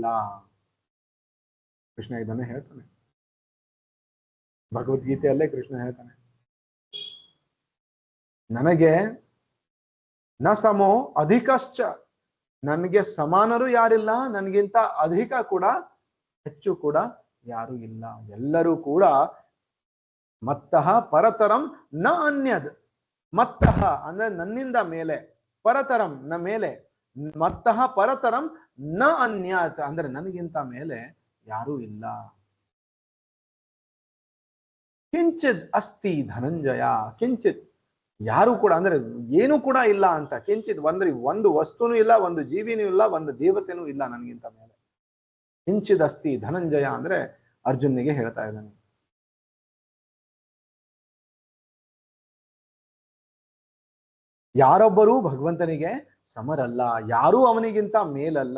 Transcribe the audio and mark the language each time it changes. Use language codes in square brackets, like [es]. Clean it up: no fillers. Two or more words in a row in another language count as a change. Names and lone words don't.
[kn] ಕೃಷ್ಣ ಇದನ್ನೇ ಹೇಳ್ತಾನೆ, ಭಗವದ್ಗೀತೆಯಲ್ಲೇ ಕೃಷ್ಣ ಹೇಳ್ತಾನೆ, ನನಗೆ [sa] ನ ಸಮೋ ಅಧಿಕಶ್ಚ, [kn] ನನಗೆ ಸಮಾನರು ಯಾರಿಲ್ಲ, ನನಗಿಂತ ಅಧಿಕ ಕೂಡ ಹೆಚ್ಚು ಕೂಡ ಯಾರು ಇಲ್ಲ. ಎಲ್ಲರೂ ಕೂಡ [sa] ಮತ್ತಃ ಪರತರಂ ನ ಅನ್ಯದ್. [kn] ಮತ್ತಃ ಅಂದ್ರೆ ನನ್ನಿಂದ ಮೇಲೆ, [sa] ಪರತರಂ ನ [kn] ಮೇಲೆ, [sa] ಮತ್ತಃ ಪರತರಂ ನ ಅನ್ಯತ್ [kn] ಅಂದ್ರೆ ನನಗಿಂತ ಮೇಲೆ ಯಾರೂ ಇಲ್ಲ. [sa] ಕಿಂಚಿತ್ ಅಸ್ತಿ ಧನಂಜಯ, [kn] ಕಿಂಚಿತ್ ಯಾರು ಕೂಡ ಅಂದ್ರೆ ಏನು ಕೂಡ ಇಲ್ಲ ಅಂತ. ಕಿಂಚಿತ್ ಅಂದ್ರೆ ಒಂದು ವಸ್ತುನೂ ಇಲ್ಲ, ಒಂದು ಜೀವಿನೂ ಇಲ್ಲ, ಒಂದು ದೇವತೆನೂ ಇಲ್ಲ ನನಗಿಂತ ಮೇಲೆ. [sa] ಕಿಂಚಿತ್ ಅಸ್ತಿ ಧನಂಜಯ [kn] ಅಂದ್ರೆ ಅರ್ಜುನ್ನಿಗೆ ಹೇಳ್ತಾ ಇದ್ದಾನೆ. ಯಾರೊಬ್ಬರೂ ಭಗವಂತನಿಗೆ ಸಮರಲ್ಲ, ಯಾರೂ ಅವನಿಗಿಂತ ಮೇಲಲ್ಲ.